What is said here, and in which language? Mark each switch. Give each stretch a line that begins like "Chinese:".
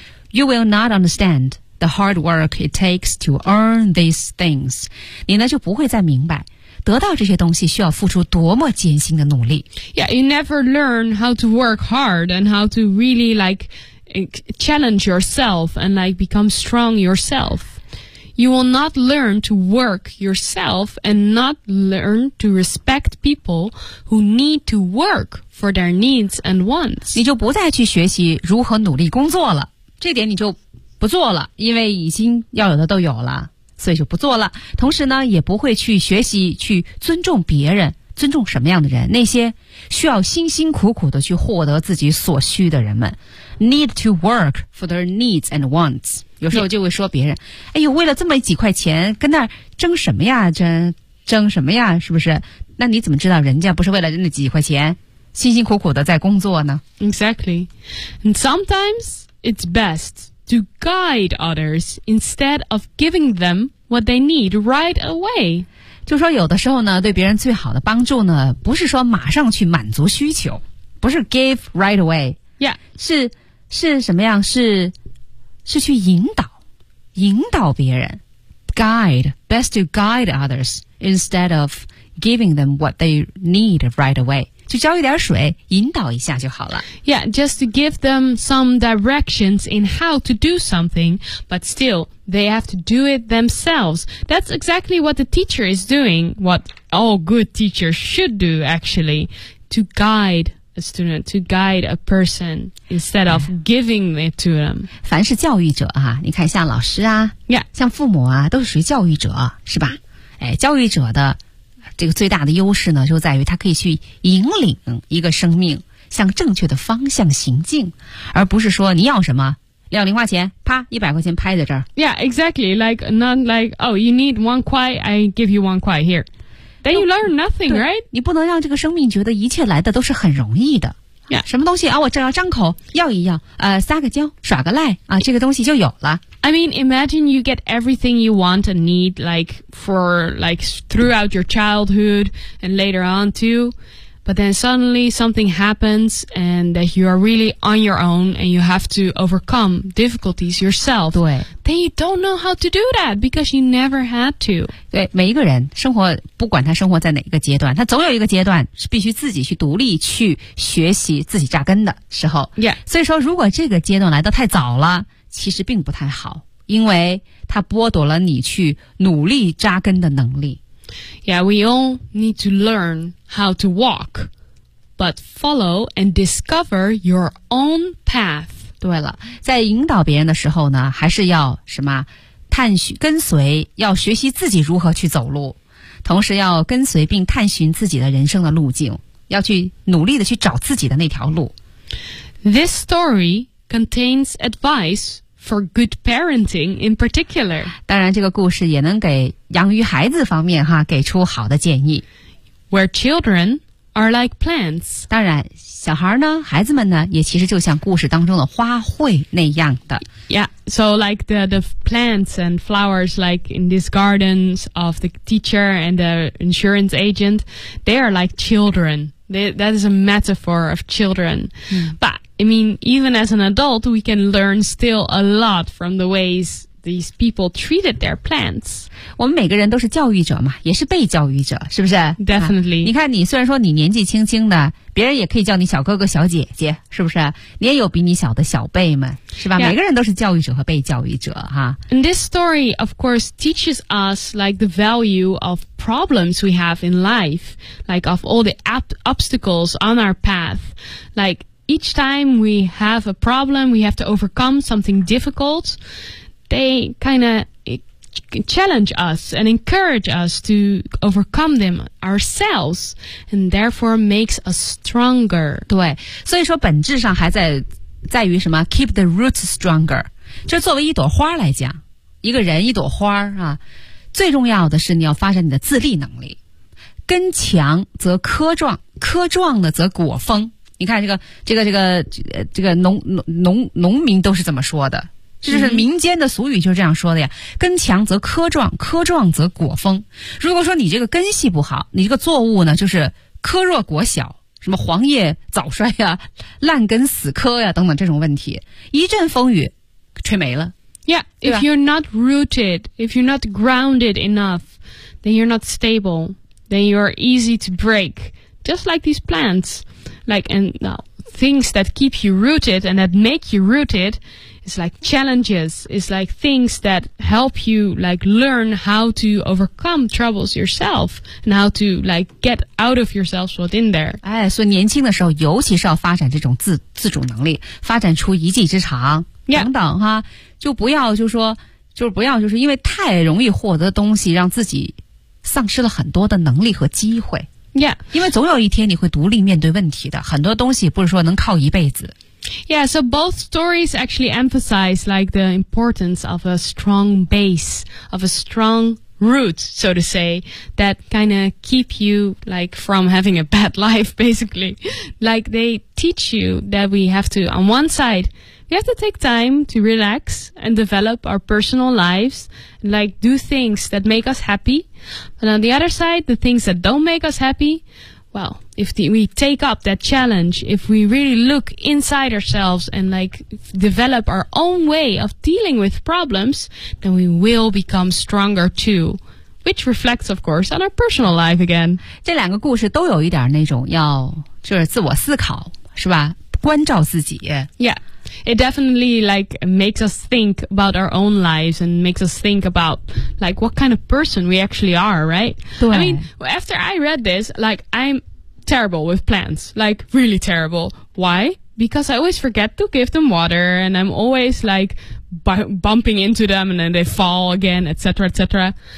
English: You will not understand the hard work it takes to earn these things.
Chinese: 你呢就不会再明白得到这些东西需要付出多么艰辛的努力。
English: Yeah, you never learn how to work hard and how to really like. Challenge yourself and like become strong yourself. You will not learn to work yourself and not learn to respect people who need to work for their needs and wants.
Chinese: 你就不再去学习如何努力工作了，这点你就不做了，因为已经要有的都有了，所以就不做了。同时呢，也不会去学习去尊重别人，尊重什么样的人？那些需要辛辛苦苦的去获得自己所需的人们。
English: Need to work for their needs and wants.
Chinese: 有时候就会说别人、
English: yeah.
Chinese: 哎呦，为了这么几块钱跟那儿争什么呀，争什么呀，是不是？那你怎么知道人家不是为了那几块钱辛辛苦苦的在工作呢？
English: Exactly. And sometimes it's best to guide others instead of giving them what they need right away.
Chinese: 就说有的时候呢，对别人最好的帮助呢，不是说马上去满足需求，不是
English: give right away. Yeah.
Chinese: 是什么样？是去引导别人。Guide.
English: Best to guide others instead of giving them what they need right away.
Chinese: 就浇一点水引导一下就好了。
English: Yeah, just to give them some directions in how to do something, but still, they have to do it themselves. That's exactly what the teacher is doing, what all good teachers should do, actually, to guide others. A student to guide a person instead of giving it to them.
Chinese: 凡是教育者啊，你看像老师啊，
English: yeah.
Chinese: 像父母啊，都是属于教育者，是吧？哎，教育者的这个最大的优势呢，就在于他可以去引领一个生命向正确的方向行进，而不是说你要什么。要零花钱，啪，100块钱拍在这儿。
English: Yeah, exactly. Like not like, oh, you need 1 kuai, I give you 1 kuai here.Then you learn nothing, right?
Chinese: 你不能让这个生命觉得一切来的都是很容易的
English: Yeah.
Chinese: 什么东西啊，我正要张口要一要撒个娇耍个赖啊，这个东西就有了。
English: I mean, imagine you get everything you want and need like for like throughout your childhood and later on too, but then suddenly something happens and that you are really on your own and you have to overcome difficulties yourself.
Chinese: 对。
English: Then you don't know how to do that because you never had to.
Chinese: 对，每一个人生活，不管他生活在哪一个阶段，他总有一个阶段是必须自己去独立去学习自己扎根的时候。
English: Yeah.
Chinese: 所以说如果这个阶段来得太早了，其实并不太好，因为他剥夺了你去努力扎根的能力。
English: Yeah, we all need to learn how to walk, but follow and discover your own path.
Chinese: 对了，在引导别人的时候呢，还是要什么探寻跟随，要学习自己如何去走路，同时要跟随并探寻自己的人生的路径，要去努力的去找自己的那条路。
English: This story contains advice for good parenting in particular.
Chinese: 当然这个故事也能给养育孩子方面哈给出好的建议。
English: Where children are like plants.
Chinese: 当然小孩呢孩子们呢也其实就像故事当中的花卉那样的。
English: Yeah, so like the plants and flowers like in these gardens of the teacher and the insurance agent, they are like children. That is a metaphor of children. But I mean, even as an adult, we can learn still a lot from the ways these people treated their plants.
Chinese: 我们每个人都是教育者嘛，也是被教育者，是不是？
English: Definitely.、
Chinese: 你看你虽然说你年纪轻轻的，别人也可以叫你小哥哥小姐姐，是不是？你也有比你小的小辈们，是吧？
English: Yeah.
Chinese: 每个人都是教育者和被教育者哈。
English: And this story, of course, teaches us like the value of problems we have in life, like of all the obstacles on our path, like,Each time we have a problem, we have to overcome something difficult, they kind of challenge us and encourage us to overcome them ourselves, and therefore makes us stronger.
Chinese: 对，所以说本质上还在于什么 ?
English: keep the roots stronger.
Chinese: 就作为一朵花来讲，一个人一朵花啊，最重要的是你要发展你的自立能力。根强则棵壮，棵壮的则果丰。你看这个农民都是怎么说的，就是民间的俗语就是这样说的呀，根强则棵壮，棵壮则果丰。如果说你这个根系不好，你这个作物呢就是棵弱果小，什么黄叶早衰呀，烂根死棵呀等等，这种问题一阵风雨吹没了。
English: Yeah, if you're not rooted, if you're not grounded enough, then you're not stable, then you're easy to break, just like these plants. Like, and things that keep you rooted and that make you rooted is like challenges, is like things that help you like learn how to overcome troubles yourself and how to like get out of yourself what's in there.
Chinese: 哎，所以年轻的时候尤其是要发展这种自主能力，发展出一技之长、
English: yeah.
Chinese: 等等哈，就不要就说就是不要就是因为太容易获得东西让自己丧失了很多的能力和机会。
English: Yeah.
Chinese: 因为总有一天你会独立面对问题的，很多东西不是说能靠一辈子。
English: Yeah, so both stories actually emphasize like the importance of a strong base, of a strong root, so to say, that kind of keep you like from having a bad life, basically. Like they teach you that we have to, on one side, we have to take time to relax and develop our personal lives, and, like do things that make us happy. But on the other side, the things that don't make us happy, well, if we take up that challenge, if we really look inside ourselves and like develop our own way of dealing with problems, then we will become stronger too, which reflects, of course, on our personal life again.
Chinese: 这两个故事都有一点那种要就是自我思考，是吧？关照自己。
English: Yeah, it definitely like makes us think about our own lives and makes us think about like what kind of person we actually are, right?
Chinese: 对。
English: I mean, after I read this, like I'm terrible with plants, like really terrible. Why? Because I always forget to give them water and I'm always like bumping into them and then they fall again, etc., etc.